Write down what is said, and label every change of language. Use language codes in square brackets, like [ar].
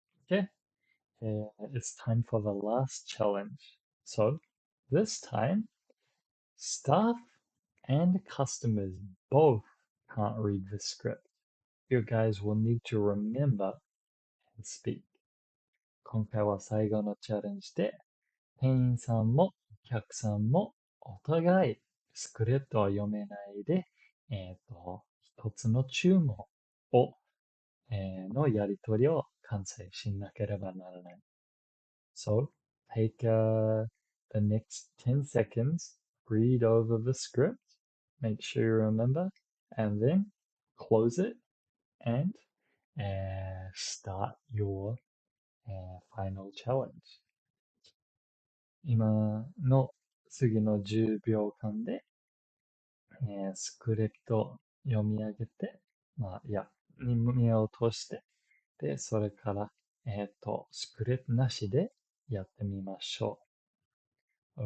[en] Okay, it's time for the last challenge. So, this time, staff and customers both can't read the script. You guys will need to remember and speak. [ja] 今回は最後のチャレンジで、店員さんもお客さんもお互いスクリプトを読めないで、一つの注文を、のやり取りを完成しなければならない。 [en] So, take the next 10 seconds, read over the script, make sure you remember, and then close it and start your final challenge. [ja] 今の次の10秒間で、スクリプトを読み上げて、目を通して、で、それから、スクリプトなしでやってみましょう。